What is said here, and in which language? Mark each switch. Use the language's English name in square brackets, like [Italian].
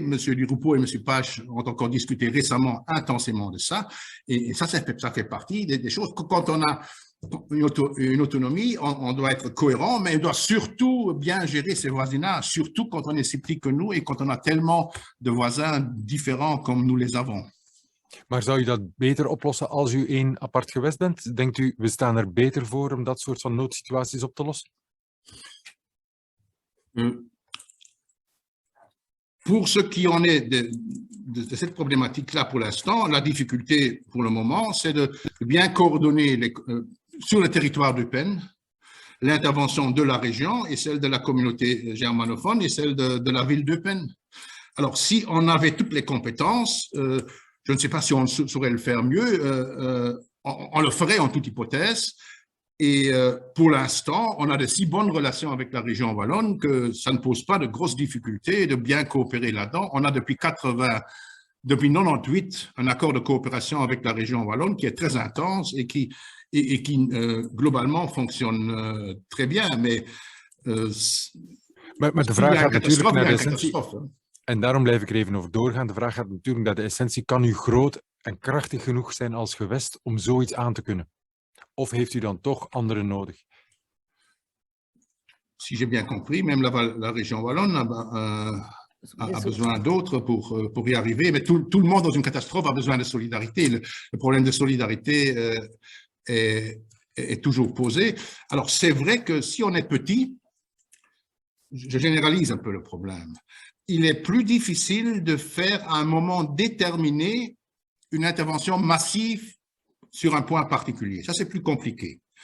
[French] Monsieur Duroupeau et Monsieur Pache ont encore discuté récemment intensément de ça. Et ça fait partie des choses. Quand on a une autonomie, on doit être cohérent, mais on doit surtout bien gérer ses voisinages, surtout quand on est si petit que nous et quand on a tellement de voisins différents comme nous les avons. [Dutch] Maar zou je dat beter oplossen als u één apart gewest bent? Denkt u, we staan er beter voor om dat soort van noodsituaties op te lossen? [French] Pour ce qui en est de cette problématique-là pour l'instant, la difficulté pour le moment, c'est de bien coordonner sur le territoire d'Eupen l'intervention de la région et celle de la communauté germanophone et celle de la ville d'Eupen. Alors, si on avait toutes les compétences, je ne sais pas si on saurait le faire mieux, on le ferait en toute hypothèse. Et pour l'instant, on a de si bonnes relations avec la région wallonne que ça ne pose pas de grosses difficultés de bien coopérer là-dedans. On a depuis 98 un accord de coopération avec la région wallonne qui est très intense et qui globalement fonctionne très bien. Mais [Dutch] de vraag gaat natuurlijk naar de essentie. En daarom blijf ik er even over doorgaan. De vraag gaat natuurlijk naar de essentie. Kan u groot en krachtig genoeg zijn als gewest om zoiets aan te kunnen? Of heeft u dan toch anderen nodig? [French] Si j'ai bien compris, même la région wallonne a besoin d'autres pour y arriver. Mais tout le monde dans une catastrophe a besoin de solidarité. Le problème de solidarité est toujours posé. Alors, c'est vrai que si on est petit, je généralise un peu le problème, il est plus difficile de faire à un moment déterminé une intervention massive sur un point particulier. Ça, c'est plus compliqué.